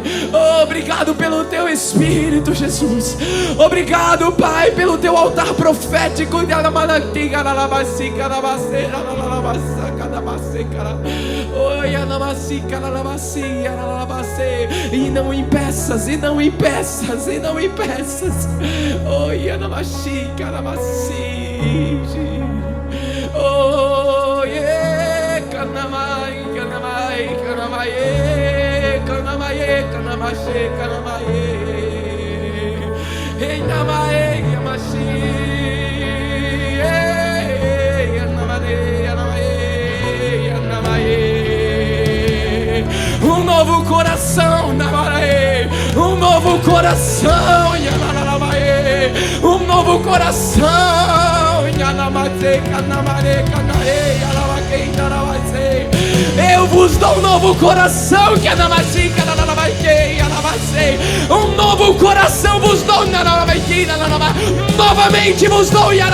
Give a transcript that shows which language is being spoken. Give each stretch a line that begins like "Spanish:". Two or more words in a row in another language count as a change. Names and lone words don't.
Portuguese: Oh, obrigado pelo teu Espírito, Jesus. Obrigado, Pai, pelo teu altar profético. E não impeças, e não impeças, e não impeças. Oh, oh, yeah, kanamai, kanamai, kanamai, kanamai, kanamai, kanamai, hey, namai, yamashi, yanamai, yanamai, yanamai. Um novo coração, namai, um novo coração, yanamai, um novo coração. Eu vos dou um novo coração, um novo coração vos dou, novamente vos dou,